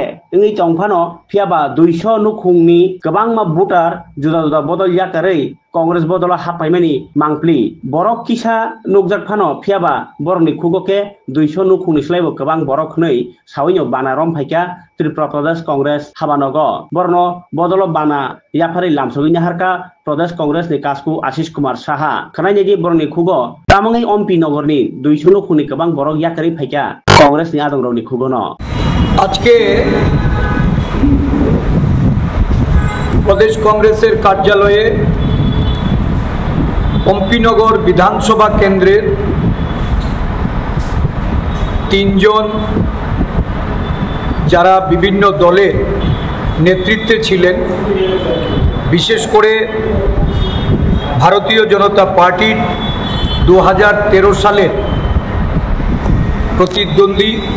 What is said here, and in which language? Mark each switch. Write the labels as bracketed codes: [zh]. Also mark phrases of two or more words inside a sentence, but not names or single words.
[trp] इंगै तंफानो फियाबा 200 नुखुंनि गोबां मा भोटार जुदा जुदा बदल याकारै कांग्रेस बदल हापाइमानि मांप्लि बरक किसा नुकजाक फानो फियाबा बरनि खुगोके 200 नुखुंनि स्लाइबो गोबां बरकनै सावैनो बाना रमफाइका त्रिपुरा प्रदेश कांग्रेस हाबानग बरनो बदल बाना याफारै लामसगैनि हारका प्रदेश कांग्रेस नि कासकु आशीष कुमार साहा खनायनि बरनि खुगो तामंगै एमपि नगरनि 200 नुखुंनि गोबां बरक याकारै फाइका कांग्रेस नि आदंरावनि खुगोनो [bn] আজকে प्रदेश कांग्रेसের কার্যালয়ে এমপিনগর বিধানসভা কেন্দ্রের তিনজন যারা বিভিন্ন দলের নেতৃত্বে ছিলেন, বিশেষ করে ভারতীয় জনতা পার্টির 2013 সালের প্রতিদ্বন্দ্বী